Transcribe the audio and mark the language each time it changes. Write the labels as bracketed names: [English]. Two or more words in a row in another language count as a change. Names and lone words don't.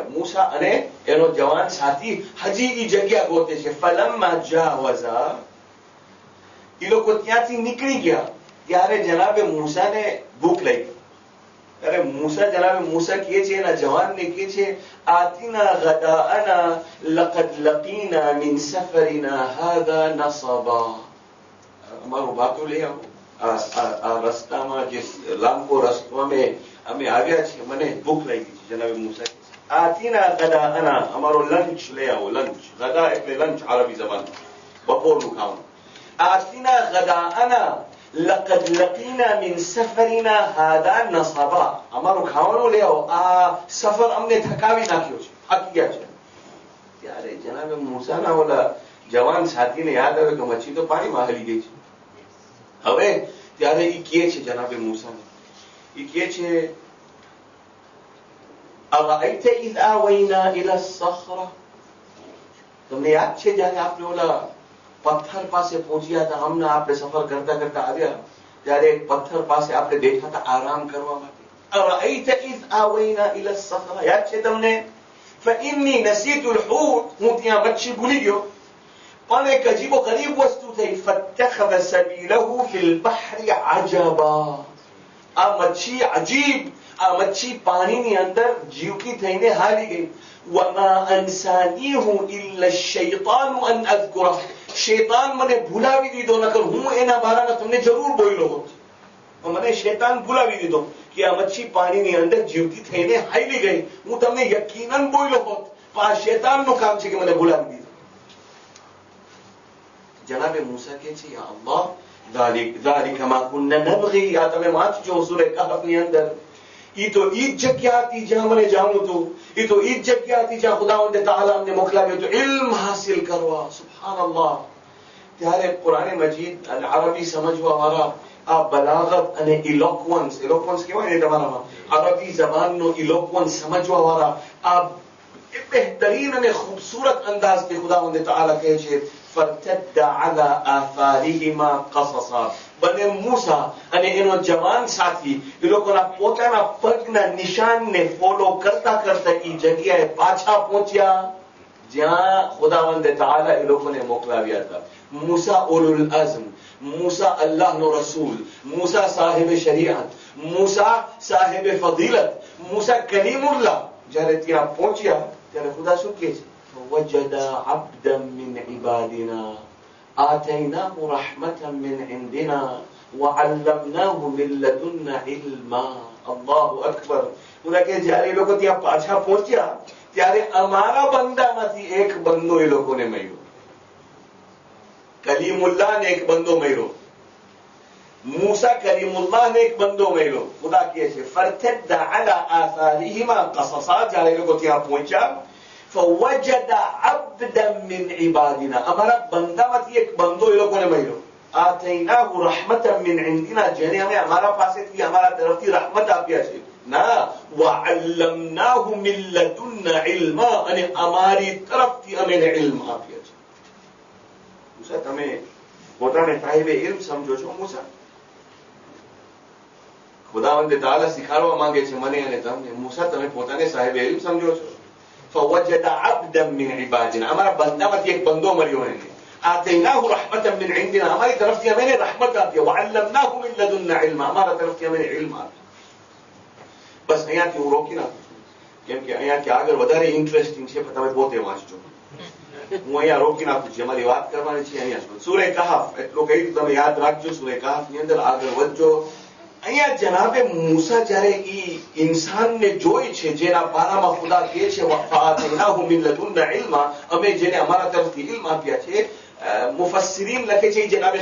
[Gujarati] મૂસા અને એનો જવાન સાથી હજી ઈ જગ્યા ગોતે છે. ફલમ્મા જાવઝા, ઈ લોકો ત્યાંથી નીકળી ગયા ત્યારે જનાબે મૂસાને ભૂખ લાગી. ત્યારે મૂસા જનાબે મૂસા કહે છે એના જવાનને કહે છે [Arabic] آتنا غداءنا [Gujarati] લقد [Arabic] لقينا من سفرنا هذا نصبا [Gujarati] અમારું બાતું લઈ આવો આ રસ્તામાં જે લાંબો રસ્તો અમે આવ્યા છીએ મને ભૂખ લાગી છે જનાબે મૂસા [Arabic] آتنا غداءنا [Gujarati] અમારો લંચ લઈ આવો લંચ ગદા એટલે લંચ આરબી જબાન બપોરનું ખાવાનું [Arabic] آتنا غداءنا لقد لقينا من سفرنا هذا نصبا [Gujarati] અમારું ખાવાનું લઈ આવો આ સફર અમને થકાવી નાખ્યો છે થાકી ગયા છે ત્યારે જનાબે મૂસાના ઓલા જવાન સાથીને યાદ આવે કે મચ્છી તો પાણીમાં હલી ગઈ છે હવે ત્યારે ઈ કહે છે જનાબે મૂસાને ઈ કહે છે [Arabic] أرأيت إذ آوينا إلى الصخرة [Gujarati] તમને યાદ છે જ્યારે આપણે ઓલા પથ્થર પાસે પહોંચ્યા હતા હમણાં આપણે સફર કરતા કરતા આવ્યા ત્યારે એક પથ્થર પાસે આપણે બેઠા હતા આરામ કરવા માટે [Arabic] أرأيت إذ آوينا إلى الصخرة [Gujarati] યાદ છે તમને [Arabic] فإني نسيت الحوت [Gujarati] હું ત્યાં મચ્છી ભૂલી ગયો પણ એક અજીબો ગરીબ વસ્તુ થઈ [Arabic] فاتخذ سبيله في البحر عجبا [Gujarati] આ મચ્છી અજીબ આ મચ્છી પાણીની અંદર જીવતી થઈને હાલી ગઈ [Arabic] وما أنسانيه إلا الشيطان أن أذكره [Gujarati] શૈતાન મને ભૂલાવી દીધો નકર હું એના બારામાં તમને જરૂર બોલ્યો હોત મને શૈતાન ભૂલાવી દીધો કે આ મચ્છી પાણીની અંદર જીવતી થઈને હાલી ગઈ હું તમને યકીનન બોલ્યો હોત પણ આ શૈતાનનું કામ છે કે મને ભૂલાવી દીધો જનાબે મૂસા કહે છે [Arabic] يا الله ذلك ما كنا نبغي [Gujarati] આ તમે વાંચજો સૂરે કહફની અંદર ઈ તો ઈ જગ્યા હતી જ્યાં મને જાણવું હતું ઈ તો ઈ જગ્યા હતી જ્યાં ખુદાવંદ તઆલા અમને મોકલાવ્યો હતો ઇલ્મ હાસિલ કરવા સુબહાનલ્લાહ ત્યારે કુરાન મજીદ અને અરબી સમજવા વાળા આ બલાગત અને ઇલોક્વન્સ કહેવાય ને તમારામાં અરબી જબાનનો ઇલોક્વન્સ સમજવા વાળા આ બહેતરીન અને ખૂબસૂરત અંદાજથી ખુદાવંદ તઆલા કહે છે [Arabic] فارتد على آثارهما قصصا [Gujarati] બને મૂસા અને એનો જવાન સાથી એ લોકોના પોતાના પગના નિશાનને ફોલો કરતા કરતા એ જગ્યાએ પાછા પહોંચ્યા જ્યાં ખુદાવંદ તઆલા એ લોકોને મોકલાવ્યા હતા મૂસા [Arabic] أولو العزم [Gujarati] મૂસા અલ્લાહનો રસૂલ મૂસા સાહેબ શરીઆત મૂસા સાહેબ ફضીલત મૂસા કલીમુલ્લાહ જ્યારે ત્યાં પહોંચ્યા ત્યારે ખુદા શું કહે છે [Arabic] وجد عبدا من عبادنا آتيناه رحمة من عندنا وعلمناه من لدنا علما الله أكبر [Gujarati] ઉના કે જ્યારે એ લોકો ત્યાં પાછા પહોંચ્યા ત્યારે અમારા બંદામાંથી એક બંદો એ લોકોને મળ્યો કલીમુલ્લાહ ને એક બંદો મળ્યો મૂસા કલીમુલ્લાહ ને એક બંદો મળ્યો ખુદા કહે છે ફરતદ [Arabic] على آثارهما قصصا [Gujarati] જ્યારે એ લોકો ત્યાં પહોંચ્યા [Arabic] فوجد عبدا من عبادنا [Gujarati] અમારા બંદામાંથી એક બંદો એ લોકોને મળ્યો [Arabic] آتيناه رحمة من عندنا [Gujarati] જેને અમે અમારા પાસેથી અમારા તરફથી રહમત આપ્યા છે ના [Arabic] وعلمناه من لدنا علما [Gujarati] અને અમારી તરફથી અમે એને ઇલ્મ આપ્યા છે મૂસા તમે પોતાને સાહેબે ઇલ્મ સમજો છો મૂસા ખુદાવંદ તઆલા શીખવાડવા માંગે છે મને અને તમને મૂસા તમે પોતાને સાહેબે ઇલ્મ સમજો છો [Arabic] فوجد عبدا من عبادنا [Gujarati] અમારા બંદામાંથી એક બંદો મળ્યો એને [Arabic] آتيناه رحمة من عندنا [Gujarati] અમારી તરફથી અમે એને રહમત આપી [Arabic] وعلمناه من لدنا علما [Gujarati] અમારા તરફથી અમે એને ઇલ્મ આપ્યું બસ અહીંયાથી હું રોકી નાખું કેમ કે અહીંયાથી આગળ વધારે ઇન્ટરેસ્ટિંગ છે પણ તમે પોતે વાંચજો હું અહીંયા રોકી નાખું છું અમારી વાત કરવાની છે અહીંયા સૂરે કહાફ એટલું કહી તમે યાદ રાખજો સૂરે કહાફની અંદર આગળ વધજો અહીંયા જનાબે મૂસા જ્યારે ઈ ઇન્સાનને જોઈ છે જેના બારામાં ખુદા કહે છે [Arabic] وآتيناه من لدنا علما [Gujarati] અમે જેને અમારા તરફથી ઇલ્મ આપ્યા છે મુફસ્સિરીન લખે છે જનાબે